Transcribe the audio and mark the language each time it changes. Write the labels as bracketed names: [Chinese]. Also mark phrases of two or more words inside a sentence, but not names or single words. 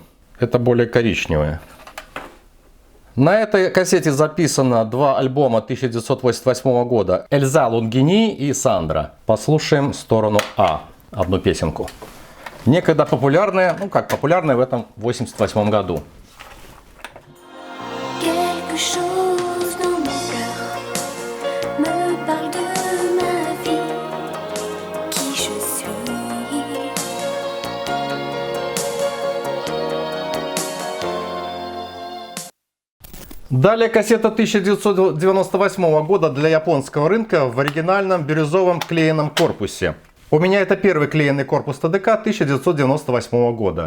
[Russian] Это более коричневое. На этой кассете записано 2 альбома 1988 года Эльза Лунгини и Сандра. Послушаем сторону А, одну песенку. Некогда популярная, ну как популярная в этом 88 году. [French] Quelque chose dans mon cœur me parle de ma vie, qui je suis. [Russian] Далее кассета 1998 года для японского рынка в оригинальном бирюзовом клееном корпусе. У меня это первый клееный корпус ТДК 1998 года.